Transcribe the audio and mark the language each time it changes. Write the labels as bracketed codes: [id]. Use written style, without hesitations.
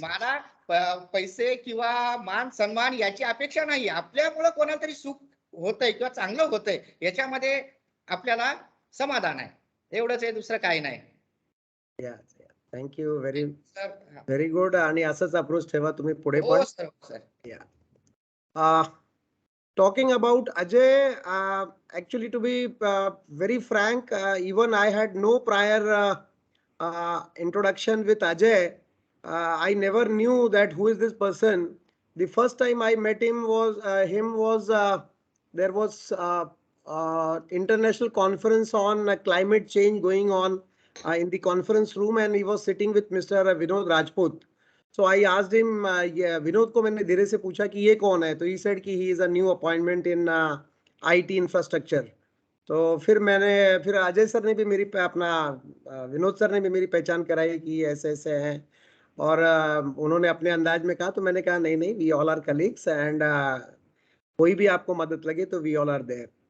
[mr] मला पैसे किंवा मान सन्मान याची अपेक्षा नाही. आपल्यामुळे कोणाला तरी सुख होतंय किंवा चांगलं होतंय याच्यामध्ये आपल्याला समाधान आहे. एवढंच आहे, दुसरं काही नाही. [en] Thank you, very sir. Very good. [mr] आणि असंच अप्रोच ठेवा तुम्ही पुढे हो पण. Sir, sir. [en] Talking about Ajay, actually, to be very frank, even I had no prior introduction with Ajay. I never knew that who is this person. The first time I met him was there was international conference on climate change going on in the conference room, and he was sitting with Mr. Vinod Rajput. So I asked him, [hi] Vinod को मैंने धीरे से पूछा कि ये कौन है, तो [en] he said कि he is a new appointment in IT infrastructure. [hi] तो फिर अजय सर ने भी मेरी अपना विनोद सर ने भी मेरी पहचान कराई कि ऐसे ऐसे हैं, और उन्होंने अपने अंदाज में कहा, तो मैंने कहा नहीं नहीं, [en] we all are colleagues and [hi] कोई भी आपको मदद लगे तो [en] We all are there.